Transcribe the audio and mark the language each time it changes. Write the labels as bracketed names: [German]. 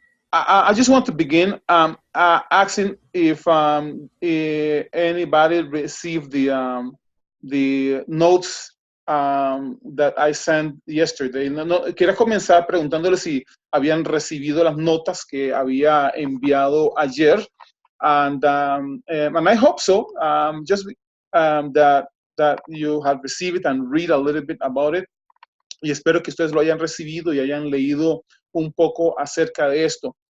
[English] I just want to begin asking if anybody received the notes that I sent yesterday. [Spanish] Quiero comenzar preguntándole si habían recibido las notas que había enviado ayer. [English] And I hope so. That you have received it and read a little bit about it. [Spanish] Y espero que ustedes lo hayan recibido y hayan leído un poco acerca de esto.